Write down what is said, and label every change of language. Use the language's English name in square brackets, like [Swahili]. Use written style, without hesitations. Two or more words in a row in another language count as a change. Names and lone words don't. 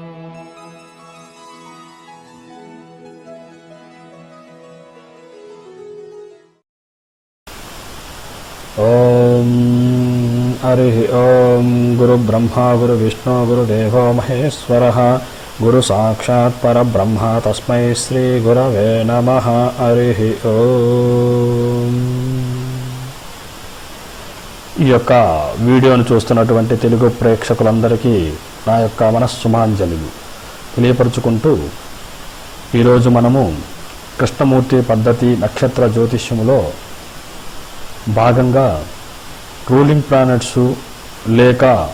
[Sanskrit] ओम हरि ओम गुरु ब्रह्मा गुरु विष्णु गुरुदेवो महेश्वरः गुरु साक्षात् परब्रह्म तस्मै श्री गुरवे नमः। हरि ఓం। [Telugu] ఈ యొక్క వీడియోను చూస్తున్నటువంటి తెలుగు ప్రేక్షకులందరికీ నా యొక్క మనస్సుమాంజలిలు తెలియపరుచుకుంటూ ఈరోజు మనము కృష్ణమూర్తి పద్ధతి నక్షత్ర జ్యోతిష్యములో భాగంగా [English] ruling planets [Telugu] లేక